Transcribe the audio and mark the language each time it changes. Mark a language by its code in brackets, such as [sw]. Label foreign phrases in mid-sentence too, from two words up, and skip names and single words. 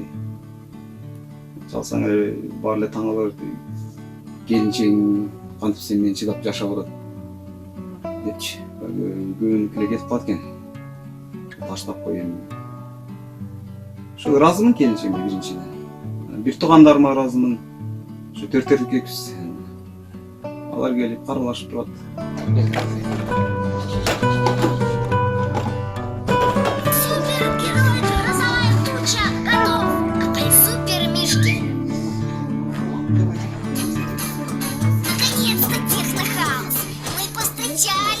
[ky] Чалсаң эле баары эле таң калар, келинчегиң кантип сен менен чыдап жашап атат депчи. Көбүнүкү эле кетип калат экен. Таштап кой эми. Ошо ыраазымын келинчегимге биринчиден. Бир туугандарыма ыраазымын. Ошо 4 эркекпиз. Алар келип каралашып турат. [ru] Супергерой, грозовая туча, готов! Опять супер мишки! Наконец-то технохаус! Мы постучали!